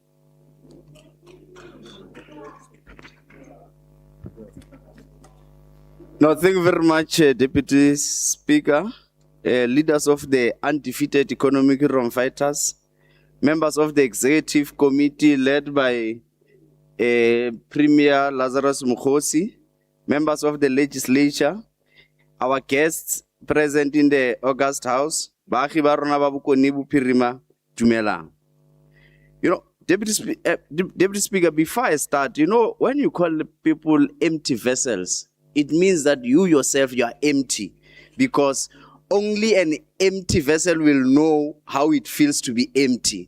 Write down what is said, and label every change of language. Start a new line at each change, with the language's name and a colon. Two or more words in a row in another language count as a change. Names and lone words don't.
English: No, thank you very much, Deputy Speaker, leaders of the undefeated economic freedom fighters, members of the executive committee led by Premier Lazarus Mukhosi, members of the legislature, our guests present in the August House,
Tswana: Baagi ba rona ba Bokone Bophirima, dumelang.
English: You know, Deputy Speaker, before I start, you know, when you call people empty vessels, it means that you yourself, you are empty, because only an empty vessel will know how it feels to be empty.